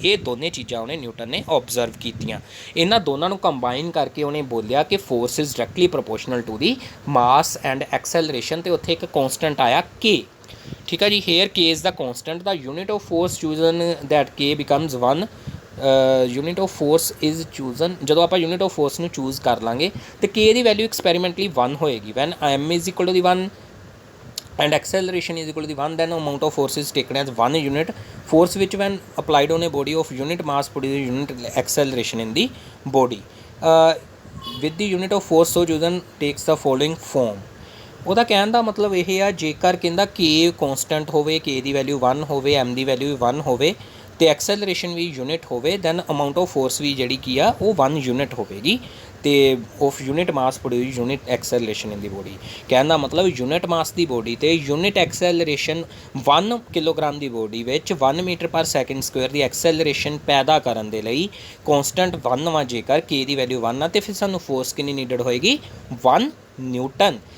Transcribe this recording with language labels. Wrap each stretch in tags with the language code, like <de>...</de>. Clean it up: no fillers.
<pa>ਇਹ ਦੋਨੇ ਚੀਜ਼ਾਂ ਉਹਨੇ ਨਿਊਟਨ ਨੇ ਓਬਜ਼ਰਵ ਕੀਤੀਆਂ। ਇਹਨਾਂ ਦੋਨਾਂ ਨੂੰ ਕੰਬਾਈਨ ਕਰਕੇ ਉਹਨੇ ਬੋਲਿਆ ਕਿ</pa> <en>force is directly proportional to the mass and acceleration,</en> <pa>ਤੇ ਉੱਥੇ ਇੱਕ ਕੌਂਸਟੈਂਟ ਆਇਆ ਕੇ। ਠੀਕ ਹੈ ਜੀ।</pa> <en>Here k is the constant, the unit of force chosen that k becomes 1। Unit of force is chosen,</en> <pa>ਜਦੋਂ ਆਪਾਂ ਯੂਨਿਟ ਆਫ ਫੋਰਸ ਨੂੰ ਚੂਜ਼ ਕਰ ਲਾਂਗੇ ਤੇ ਕੇ ਦੀ ਵੈਲਿਊ ਐਕਸਪੈਰੀਮੈਂਟਲੀ 1 ਹੋਏਗੀ</pa> <en>When m is equal to the 1 and acceleration is equal to the 1, then amount of force is taken as 1 unit force which when applied on a body of unit mass produces unit acceleration in the body with the unit of force so chosen takes the following form।</en> <pa>ਉਹਦਾ ਕਹਿਣ ਦਾ ਮਤਲਬ ਇਹ ਆ ਜੇਕਰ ਕਹਿੰਦਾ ਕੇ ਕੌਂਸਟੈਂਟ ਹੋਵੇ, ਕੇ ਦੀ value 1 ਹੋਵੇ, M ਦੀ value 1 ਹੋਵੇ ਅਤੇ ਐਕਸੈਲਰੇਸ਼ਨ ਵੀ ਯੂਨਿਟ ਹੋਵੇ,</pa> <en>then amount of force</en> <pa>ਵੀ ਜਿਹੜੀ ਕੀ ਆ ਉਹ 1 ਯੂਨਿਟ ਹੋਵੇਗੀ ਅਤੇ</pa> <en>Of unit mass produce unit acceleration in the body.</en> <pa>ਕਹਿਣ ਦਾ ਮਤਲਬ ਯੂਨਿਟ ਮਾਸ ਦੀ ਬੋਡੀ ਅਤੇ ਯੂਨਿਟ ਐਕਸੈਲਰੇਸ਼ਨ 1 ਕਿਲੋਗ੍ਰਾਮ ਦੀ ਬੋਡੀ ਵਿੱਚ 1 ਮੀਟਰ ਪਰ ਸੈਕਿੰਡ ਸਕੁਅਰ ਦੀ ਐਕਸੈਲਰੇਸ਼ਨ ਪੈਦਾ ਕਰਨ ਦੇ ਲਈ ਕੌਂਸਟੈਂਟ 1 ਵਾ ਜੇਕਰ ਕੇ ਦੀ ਵੈਲਿਊ 1 ਆ ਅਤੇ ਫਿਰ ਸਾਨੂੰ ਫੋਰਸ ਕਿੰਨੀ ਨੀਡਡ ਹੋਏਗੀ 1 ਨਿਊਟਨ।</pa>